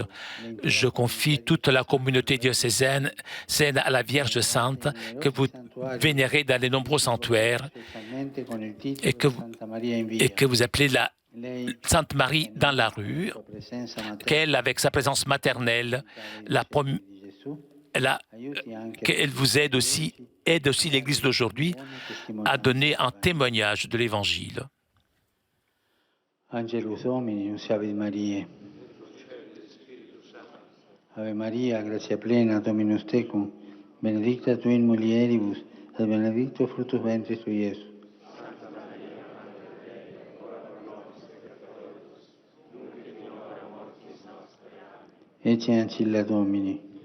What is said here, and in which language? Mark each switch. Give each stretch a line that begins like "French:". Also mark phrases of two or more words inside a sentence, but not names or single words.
French: Je confie toute la communauté diocésaine à la Vierge Sainte que vous vénérez dans les nombreux sanctuaires et que vous appelez la Sainte Marie dans la rue, qu'elle, avec sa présence maternelle, qu'elle vous aide aussi l'Église d'aujourd'hui à donner un témoignage de l'Évangile.
Latin: Angelus Domini, nunciavit Mariae. Ave Maria, gratia plena, Dominus tecum, benedicta tu in mulieribus, et benedictus fructus ventris tui, Iesus. Ecce ancilla Domini.